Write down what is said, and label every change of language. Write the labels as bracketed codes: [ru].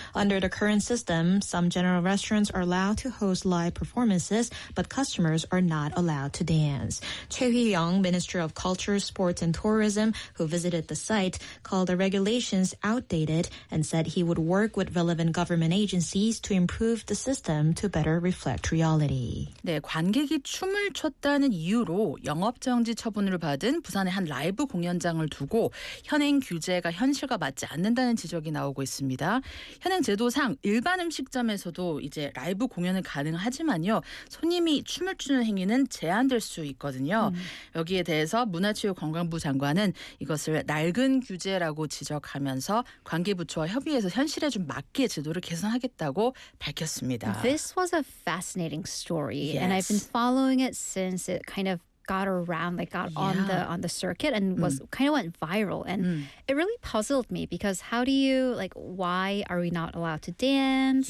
[en] Under the current system, some general restaurants are allowed to host live performances, but customers are not allowed to dance. Choi Hee-young, Minister of Culture, Sports and Tourism, who visited the site, called the regulations outdated and said he would work with relevant government agencies to improve the system to better reflect reality. [ko] 네, 관객이 춤을 췄다는 이유로 영업정지 처분을 받은 부산의 한 라이브 공연장을 두고 현행 규제가 현실과 맞지 않는다는 지적이 나오고 있습니다. 현행 제도상 일반 음식점에서도 이제 라이브 공연은 가능하지만요. 손님이 춤을 추는 행위는 제한될 수 있거든요. 여기에 대해서 문화체육관광부 장관은 이것을 낡은 규제라고 지적하면서 관계부처와 협의해서 현실에 좀 맞게 제도를 개선하겠다. [en] This was a fascinating story, and I've been following it since it kind of got around, like got on the circuit, and was kind of went viral. And it really puzzled me because how do you like? Why are we not allowed to dance?